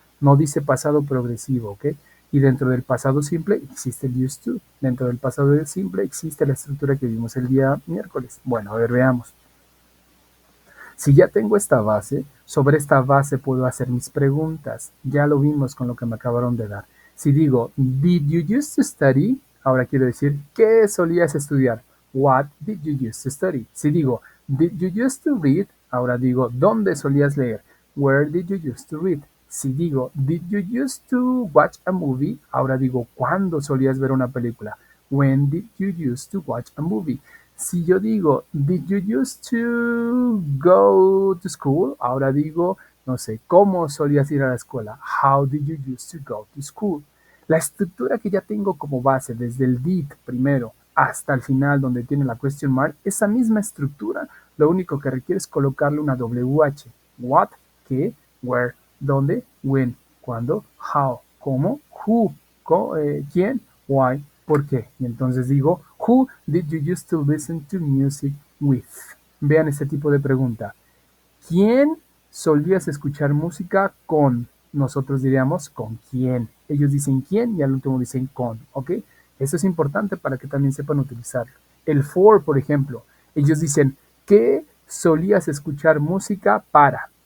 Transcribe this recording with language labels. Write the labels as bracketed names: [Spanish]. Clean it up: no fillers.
[Spanish] No dice pasado progresivo, ¿ok? Y dentro del pasado simple existe el used to. Dentro del pasado simple existe la estructura que vimos el día miércoles. Bueno, a ver, veamos. Si ya tengo esta base, sobre esta base puedo hacer mis preguntas. Ya lo vimos con lo que me acabaron de dar. Si digo, [English] did you used to study? [Spanish] Ahora quiero decir, ¿qué solías estudiar? [English] What did you used to study? [Spanish] Si digo, [English] did you used to read? [Spanish] Ahora digo, ¿dónde solías leer? [English] Where did you used to read? [Spanish] Si digo, [English] did you used to watch a movie? [Spanish] Ahora digo, ¿cuándo solías ver una película? [English] When did you used to watch a movie? [Spanish] Si yo digo, [English] did you used to go to school? [Spanish] Ahora digo, no sé, ¿cómo solías ir a la escuela? [English] How did you used to go to school? [Spanish] La estructura que ya tengo como base, desde el did primero hasta el final donde tiene la question mark, esa misma estructura, lo único que requiere es colocarle una WH. What, qué, where, dónde, when, cuándo, how, cómo, who, quién, why, por qué. Y entonces digo, [English] who did you used to listen to music with? [Spanish] Vean este tipo de pregunta. ¿Quién solías escuchar música con? Nosotros diríamos con quién. Ellos dicen quién y al último dicen con, ¿ok? Eso es importante para que también sepan utilizarlo. El for, por ejemplo, ellos dicen, ¿qué solías escuchar música para?